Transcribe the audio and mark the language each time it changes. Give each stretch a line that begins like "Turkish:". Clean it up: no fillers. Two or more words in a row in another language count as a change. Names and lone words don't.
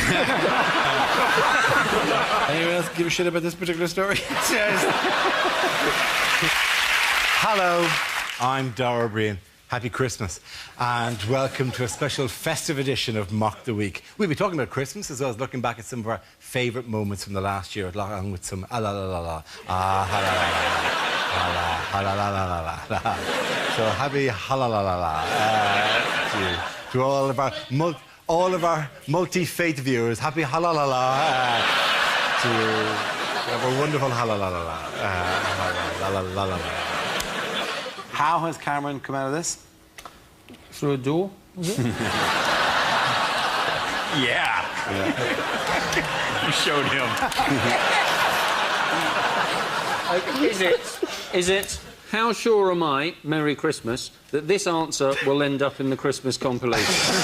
English: Anyone else give a shit about this particular story? Hello, I'm Dara Breen. Happy Christmas, and welcome to a special festive edition of Mock the Week. We'll be talking about Christmas as well as looking back at some of our favourite moments from the last year, along with some ah-la-la-la-la, ah-ha-la-la-la-la. So happy ha-la-la-la-la to all of our multi-faith viewers. Happy ha-la-la-la to our wonderful ha-la-la-la-la. How has Cameron come out of this? Through a door, is it? Yeah. You showed him. Is it, how sure am I, Merry Christmas, that this answer will end up in the Christmas compilation?